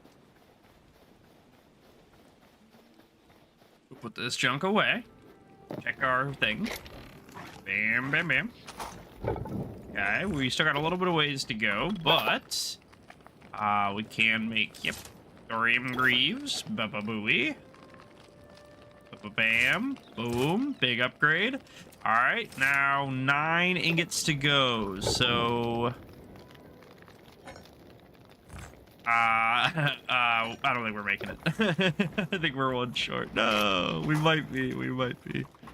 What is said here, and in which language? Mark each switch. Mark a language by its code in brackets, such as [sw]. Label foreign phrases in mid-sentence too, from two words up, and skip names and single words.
[en] We'll put this junk away. Check our thing. Bam, bam, bam. Okay, we still got a little bit of ways to go, but we can make, yep, thorium greaves. Ba-ba-booey. Ba-ba-bam. Boom. Big upgrade. All right, now 9 ingots to go, so... I don't think we're making it. I think we're one short. No, we might be. We might be.